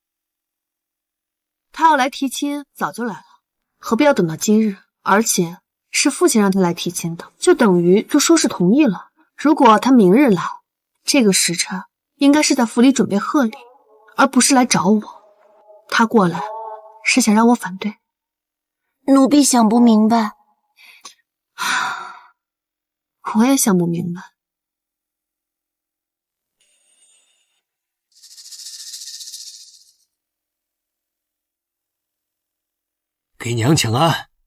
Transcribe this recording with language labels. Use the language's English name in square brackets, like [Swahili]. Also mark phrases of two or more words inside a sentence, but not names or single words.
[Chinese] 他要來提親早就來了，何必要等到今日？而且是父親讓他來提親的，就等於就說是同意了。如果他明日來，這個時辰應該是在府裡準備賀禮，而不是來找我。他過來是想讓我反對。奴婢想不明白。我也想不明白。给娘请安。